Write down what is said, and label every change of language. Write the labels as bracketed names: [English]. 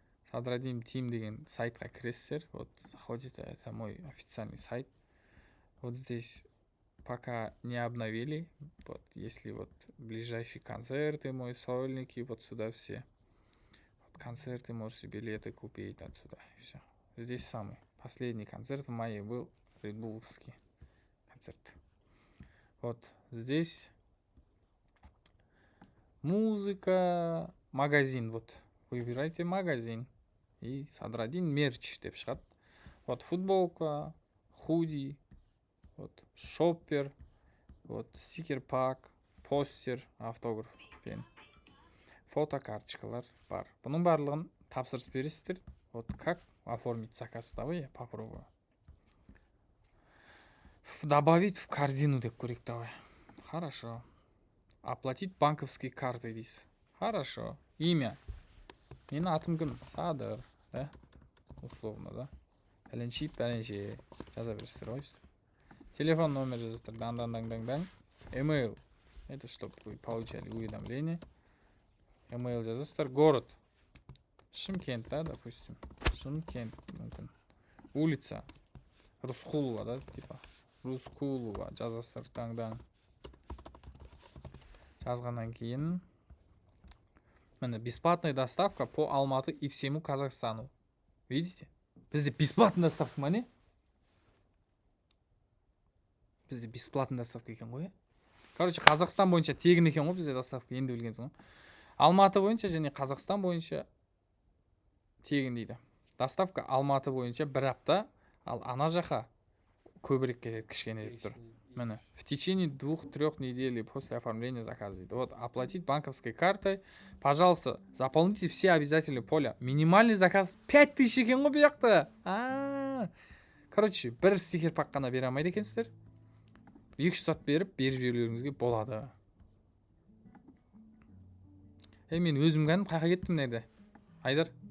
[Kazakh] Содрадин Тим деген сайтқа кіресіздер. [Russian] Вот, заходите, это мой официальный сайт. Вот здесь пока не обновили. Вот, если вот ближайшие концерты, мои сольники, вот сюда все. Вот концерты, можете билеты купить отсюда. И все. Здесь самый последний концерт в мае был. Редбуловский концерт. Вот здесь музыка, магазин. Вот выбирайте магазин. [Kazakh] И Содрадин мерч деп шығады. Вот футболка, худи, вот шоппер, вот стикер-пак, постер, автограф пен фотокарточкалар бар. Бұның барлығын тапсырыс бересіздер. [Russian] Вот как оформить заказ? Давай я попробую. Добавить в корзину [Kazakh] деп көрейік, [Russian] давай. Хорошо. Оплатить банковской картой [Kazakh] дейсіз. Хорошо. Имя. Менің атым кім? Садыр. Да? [Russian] Условно, да? [Kazakh] Пәленше. Жаза бересіздер, ғой. Телефон номер жазасыздар. Дан. Email. [Russian] Это чтобы вы получали уведомление. [Kazakh] Email жазасыздар. [Russian] Город. Шымкент, да, допустим. Шымкент, мүмкін. Улица. [Kazakh] Рускулова, да, типа. Рускулова жазасыздар. Дан. Жазғаннан кейін міне [Russian] бесплатная доставка по Алматы и всему Казахстану. Видите? [Kazakh] Бізде [Russian] бесплатная доставка [Kazakh] ма не? Бізде [Russian] бесплатная доставка [Kazakh] екен ғой. Короче, Қазақстан бойынша тегін екен ғой бізде доставка, енді білгенсің ғой. Алматы бойынша және Қазақстан бойынша тегін дейді. Доставка Алматы бойынша 1 апта, ал ана жаққа көбірек кетеді, кішкене деп тұр. [Russian] Міне, в течение 2-3 недель после оформления заказа. Вот, оплатить банковской картой. Пожалуйста, заполните все обязательные поля. Минимальный заказ [Kazakh] 5000 екен ғой бұл жақта. Короче, бір стикер пак қана бере алмайды екенсіздер. 200 сат беріп жіберулеріңізге болады. Мен өзім кәдім қайқа кеттім нерде? Айдар.